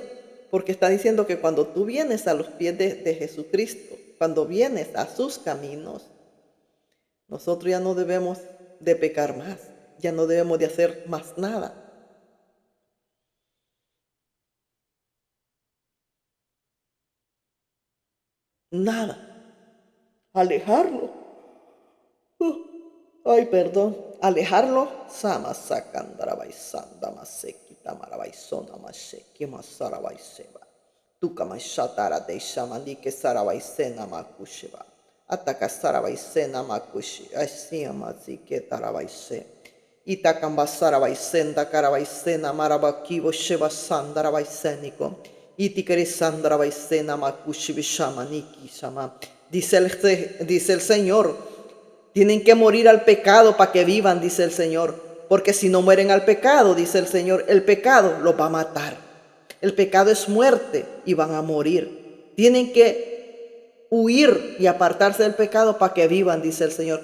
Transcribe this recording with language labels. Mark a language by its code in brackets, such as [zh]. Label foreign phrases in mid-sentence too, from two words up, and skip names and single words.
[es] Porque está diciendo que cuando tú vienes a los pies de Jesucristo, cuando vienes a sus caminos, nosotros ya no debemos de pecar más, ya no debemos de hacer más nada. Nada. Alejarlo. Ay, perdón. Alejarlo. Sama sakandarabaisanda masekita marabaisona maseki masarabaiseba. Tukamashatara de shamanike sarabaisena makusheba. Ataka sarabaisena makushi. Ashiyama zike tarabaise. Itakamba sarabaisenda karabaisena marabakivo sheba sandarabaiseniko. Itikere sandarabaisena makushi bishamaniki shama. Dice el Señor, tienen que morir al pecado para que vivan, dice el Señor. Porque si no mueren al pecado, dice el Señor, el pecado los va a matar. El pecado es muerte y van a morir. Tienen que huir y apartarse del pecado para que vivan, dice el Señor.